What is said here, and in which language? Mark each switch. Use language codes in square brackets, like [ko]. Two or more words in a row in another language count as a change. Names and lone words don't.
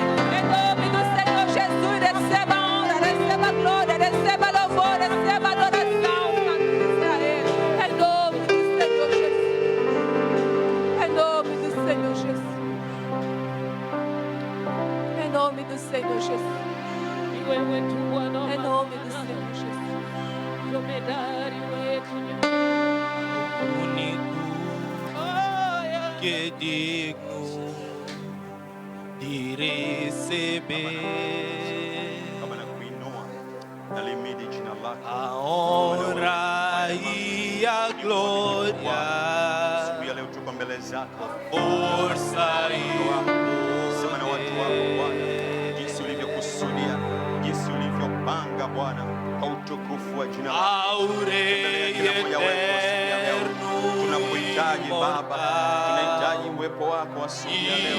[pt] Em nome do Senhor Jesus, receba a honra, receba a glória, receba louvor, receba adoração, Santo de Israel. Em nome do Senhor Jesus. Em nome do Senhor Jesus. Em nome do Senhor Jesus. [sw] Wewe tu Bwana wa [pt] Em nome do [sw] mabwana, [pt] Senhor Jesus. [sw] jemedari wetu ni [pt] Único [sw] Haya. [pt] que é digno de receber [sw] Kama na kuinua na limidi jina lako. [pt] a honra e a glória, [sw] Siku ya leo tuko mbele zako. [pt] força e [sw] Sema na watu wako Bwana, jinsi ulivyokusudia, jinsi ulivyopanga Bwana, kwa utukufu wa jina lako. [pt] ao Rei [sw] Kila mmoja wetu asubuhi ya leo tunakuhitaji Baba, tunahitaji uwepo wako asubuhi ya leo.